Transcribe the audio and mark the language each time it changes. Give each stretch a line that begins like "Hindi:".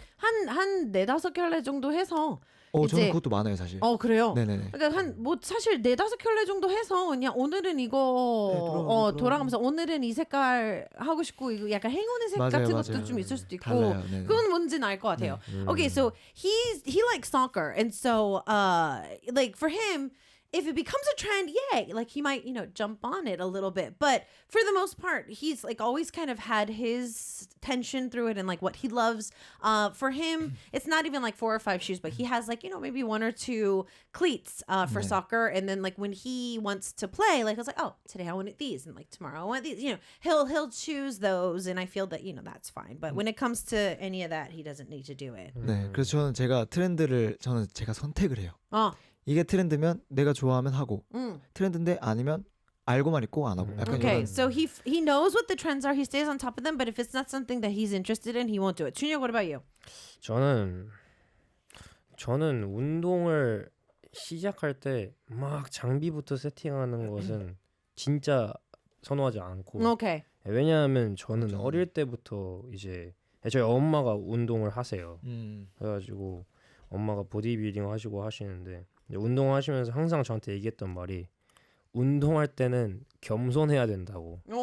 Korean: 한 4-5켤레 정도 해서 저는 이제- 그것도 많아요 사실. 그래요. 네네네. 그러니까 한 뭐 사실 4-5켤레 정도 해서 그냥 오늘은 이거 돌아가면서 오늘은 이 색깔 하고 싶고 이거 약간 행운의 색 맞아요, 같은 맞아요. 것도 좀 있을 수도 있고 달라요. 네네. 그건 뭔지는 알 것 같아요.
English: Okay, so he likes soccer, and so like for him, if it becomes a trend, yay, like he might jump on it a little bit. But for the most part, he's like always kind of had his tension through it and like what he loves. For him, it's not even like 4 or 5 shoes, but he has like maybe 1 or 2 cleats for soccer. And then like when he wants to play, like I was like, oh, today I wanted these, and like tomorrow I want these. He'll choose those, and I feel that that's fine. But when it comes to any of that, he doesn't need to do it.
Korean: 네, 그래서 저는 저는 제가 선택을 해요. 이게 트렌드면 내가 좋아하면 하고 트렌드인데 아니면 알고만 있고 안 하고 약간
English: Okay,
Korean: 이런.
English: so he knows what the trends are. He stays on top of them. But if it's not something that he's interested in, he won't do it. 준혁, what about you?
Korean: 저는 운동을 시작할 때 막 장비부터 세팅하는 것은 진짜 선호하지 않고
English: Okay.
Korean: 왜냐하면 저는 어릴 때부터 이제 저희 엄마가 운동을 하세요. 그래가지고 엄마가 보디빌딩 하시고 하시는데 이제 운동하시면서 항상 저한테 얘기했던 말이 운동할 때는 겸손해야 된다고.